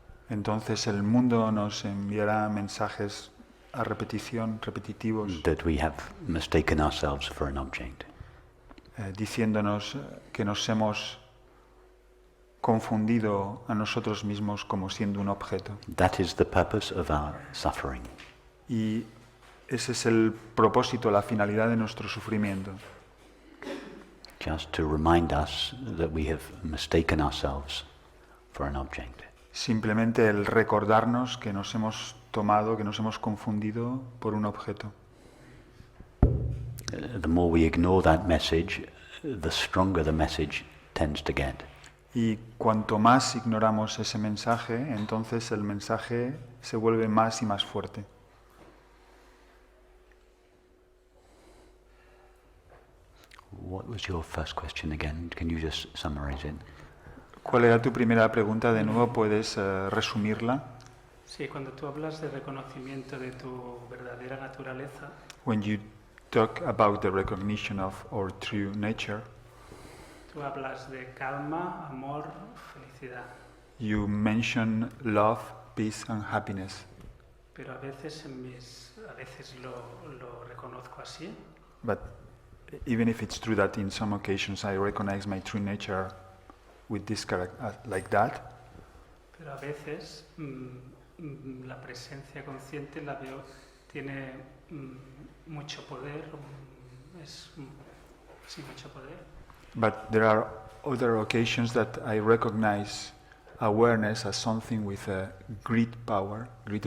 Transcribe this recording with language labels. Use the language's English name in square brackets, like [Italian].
[Spanish] entonces el mundo nos enviará mensajes a repetición, repetitivos, [English] that we have mistaken ourselves for an object. [Spanish] Diciéndonos que nos hemos confundido a nosotros mismos como siendo un objeto. [English] That is the purpose of our suffering. [Spanish] Y ese es el propósito, la finalidad de nuestro sufrimiento. [English] Just to remind us that we have mistaken ourselves for an object. [Spanish] Simplemente el recordarnos que nos hemos tomado, que nos hemos confundido por un objeto. [English] The more we ignore that message, the stronger the message tends to get. [Spanish] Y cuanto más ignoramos ese mensaje, entonces el mensaje se vuelve más y más fuerte. [English] What was your first question again? Can you just summarize it? [Spanish] ¿Cuál era tu primera pregunta? De nuevo, ¿puedes resumirla? Sí, cuando tú hablas de reconocimiento de tu verdadera naturaleza, [English] When you talk about the recognition of our true nature, [Spanish] tú hablas de calma, amor, felicidad. [English] you mention love, peace and happiness. [Spanish] Pero a veces lo reconozco así, [English] But even if it's true that in some occasions I recognize my true nature with this character, like that, [Spanish] pero a veces la presencia consciente la veo, tiene mucho poder, sí, mucho poder. [English] but there are other occasions that I recognize awareness as something with a great power, great